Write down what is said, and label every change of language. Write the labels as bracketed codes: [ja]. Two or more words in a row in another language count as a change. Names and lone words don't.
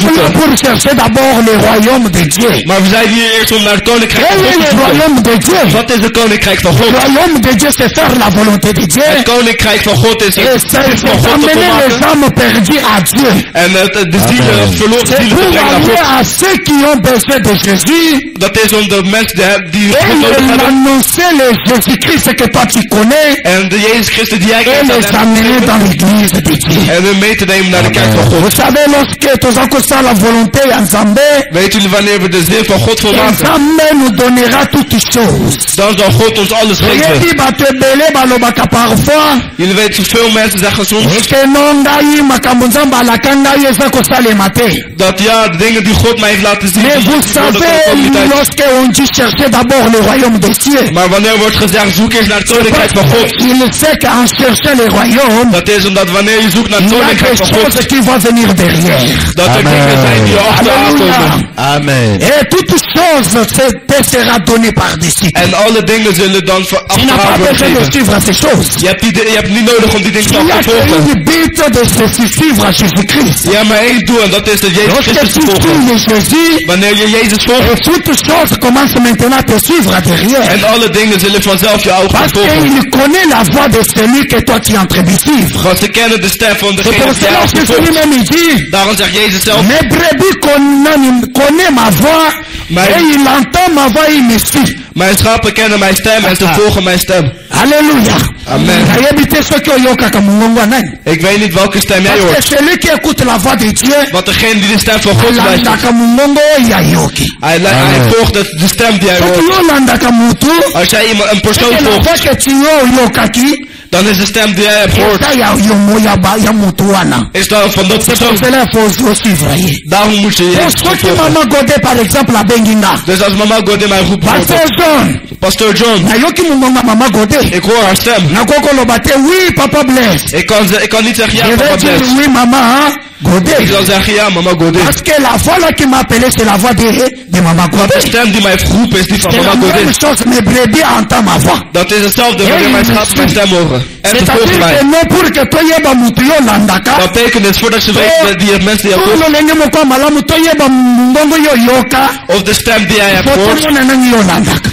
[fr] sommes là [nl] zoeken. [fr] pour chercher d'abord le royaume de Dieu. [nl] Maar we zijn hier eerst om naar het koninkrijk [fr] Quel [nl] van [fr] est [nl] God te [fr] le [nl] zoeken. [fr] royaume de Dieu? [nl] Wat is het koninkrijk van [fr] Le [nl] God? [fr] royaume de Dieu, c'est faire la volonté de Dieu. [nl] Het koninkrijk van God is [fr] Et [nl] het [fr] c'est [nl] is van God te [fr] amener les [nl] volmaken. [fr] âmes perdues à Dieu. [nl] En de zielen, [fr] Amen. [nl] verloren [fr] C'est [nl] zielen te [fr] pour [nl] brengen naar [fr] aller [nl] God. [fr] à ceux qui ont besoin de Jésus [nl] Dat is om de mensen die [fr] et [nl] God nodig [fr] de [nl] hebben. [fr] l'annoncer le Jésus-Christ que toi tu connais [nl] En de Jezus Christus die jij [fr] et [nl] kent. [fr] les amener dans l'église de Dieu. [nl] En hem mee te nemen naar de kerk van [fr] Vous [nl] God. [fr] savez, lorsque tu as la volonté en Zambé, [nl] Weet jullie wanneer we de zin van God volmaken? [fr] Zambé nous donnera toutes choses. [nl] Dan zal God ons alles [fr] Vous [nl] geven. [fr] dit, [ln] batebele balobaka parfois, [nl] Jullie weten, veel mensen zeggen soms [ln] eke nongai makambo nzambe alaka ngai eza kosalema te. [nl] dat ja, de dingen die God mij heeft laten zien, [fr] Mais [nl] die [fr] vous [nl] worden [fr] savez, [nl] ook niet uit. [fr] lorsque on dit chercher d'abord le royaume des cieux, [nl] Maar wanneer wordt gezegd, zoek eens naar het koninkrijk van God. [fr] il sait qu'en cherchant le royaume, [nl] Dat is omdat wanneer je zoekt naar het [fr] il y a [nl] koninkrijk [fr] des [nl] van God, [fr] choses qui vont venir derrière. [nl] dat er [fr] Amen. [nl] dingen zijn die er achteraan komen. [fr] Alléluia. Amen. Et toutes choses te sera donné par-dessus. [nl] En alle dingen zullen dan [fr] Tu n'as [nl] achteraan [fr] pas [nl] worden [fr] besoin de [nl] gegeven. [fr] suivre ces choses. [nl] Je hebt niet nodig om die dingen [fr] Il [nl] te [fr] y a [nl] volgen. [fr] une but de se suivre à Jésus-Christ. [nl] Je hebt maar één doel en dat is dat Jezus [fr] Lorsque [nl] Christus [fr] tu [nl] te volgen. [fr] suis Jésus, [nl] Wanneer wanneer je Jezus volgt. [fr] Et toutes choses commencent maintenant à te suivre derrière. [nl] En alle dingen zullen vanzelf je ogen [fr] Parce [nl] volgen. [fr] qu'il connaît la voix de celui que toi tu es en train de suivre. [nl] Want ze kennen de stem van [fr] C'est [nl] degene [fr] pour [nl] die jij [fr] cela que [nl] volgt. [fr] celui-même il dit, [nl] Daarom zegt Jezus zelf, [fr] mes brebis connaissent ma voix, [nl] Maar- [fr] et il entend ma voix, il me suit. [nl] mijn schapen kennen mijn stem en ze volgen mijn stem. [fr] Alléluia. Amen. [ln] Nayebite soki oyokaka mongongo ya nani. [nl] Ik weet niet welke stem jij [fr] Parce [nl] hoort. [fr] que celui qui écoute la voix de Dieu, [nl] Want degene die de stem van God luistert, [ln] alandaka mongongo oyo ayoki. [nl] hij volgt de stem die hij [ln] Soki [nl] hoort. [ln] yo olandaka mutu, [nl] Als jij een persoon [fr] c'est la [nl] volgt, [fr] voix que tu oyokaki, [nl] dan is de stem die jij hebt gehoord, [ln] eza ya mutu wana. [nl] is dan van dat [fr] C'est pour [nl] persoon. [fr] cela il faut suivre ye. [nl] Daarom moet je [fr] Pour [nl] Jezus [ln] soki [nl] volgen. [ln] mama Godé [fr] par exemple [ln] abengi nga, [nl] Dus als mama God in mijn groep [fr] Pasteur [nl] bijvoorbeeld, John, Pastor John, [ln] nayoki mongongo ya mama Godé, [nl] ik hoor haar stem. [ln] nakoki koloba te oui papa Blaise. [nl] Ik kan niet zeggen ja, [fr] Je [nl] papa [fr] vais dire [nl] Bless. [fr] oui maman Godé. [nl] Ik zal zeggen ja, mama Godin. [fr] Parce que la voix là qui m'a appelé, c'est la voix de Maman [nl] Want de [fr] Godé. [nl] stem die mij heeft geroepen is die van [fr] C'est la [nl] mama Godin. [fr] même chose, mes brebis entendent ma voix. [nl] Dat is hetzelfde wanneer mijn schapen mijn stem horen. En ze volgen [fr] C'est-à-dire [nl] mij. [fr] que non pour que [ln] toyeba mutu yo landaka, [nl] Dat betekent dus voordat je weet die mensen die je volgt, [ln] tolo lenge moko malamu toyeba mbongo yo yoka, [nl] of de stem die jij hebt [fr] faut [nl] gehoord, [ln] tomona nani yo landaka.